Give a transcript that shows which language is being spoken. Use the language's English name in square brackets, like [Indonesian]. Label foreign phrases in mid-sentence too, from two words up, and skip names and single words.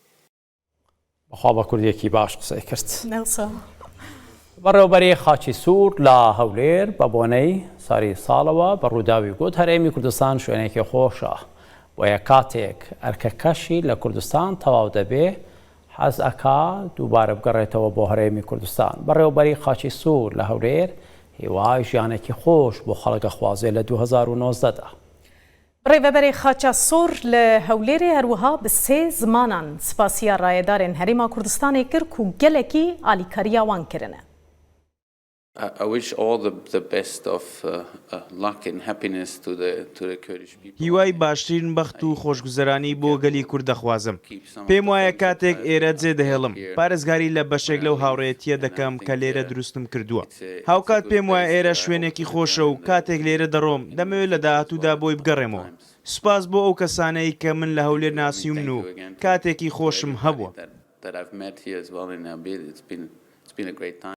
[Central Kurdish] بەخوا بە کوردیەکی باش قسەی کرد. بەڕێوەبەری خاچی سوور لە هەولێر بە بۆنەی ساری ساڵەوە بە ڕووداوی گوت هەرێمی کوردستان شوێنێکی خۆشە بۆیە کاتێک ئەرکەکەشی لە کوردستان تەواو دەبێ حەز ئەکا دووبارە بگەڕێتەوە بۆ هەرێمی کوردستان. بەڕێوەبەری خاچی سوور لە هەولێر هیوای ژیانێکی خۆش بۆ خەڵکە خوازێ لە 2019دا. [Kurdish] ڕێوەبەری خاچە سۆر لە هەولێرێ هەروەها بە 3 زمانان سپاسیە ڕایەدارên هەرێما کوردستانê kir ku gelekî alîkariya wan kirine. [English] I wish all the best of luck and happiness to the Kurdish people. [Central Kurdish] هیوای باشترین بەخت و خۆشگوزەرانی بۆ گەلی کورد دەخوازم. پێم وایە کاتێک ئێرە جێ دەهێڵم پارێزگاری لە بەشێک لەو هاوڕێیەتیە دەکەم کە لێرە دروستم کردووە. هاوکات پێم وایە ئێرە شوێنێکی خۆشە و کاتێک لێرە دەڕۆم دەمەوێت لە داهاتوودا بۆی بگەڕێمەوە. سوپاس بۆ ئەو کەسانەی کە من لە هەولێر ناسیومن و کاتێکی خۆشم هەبووە.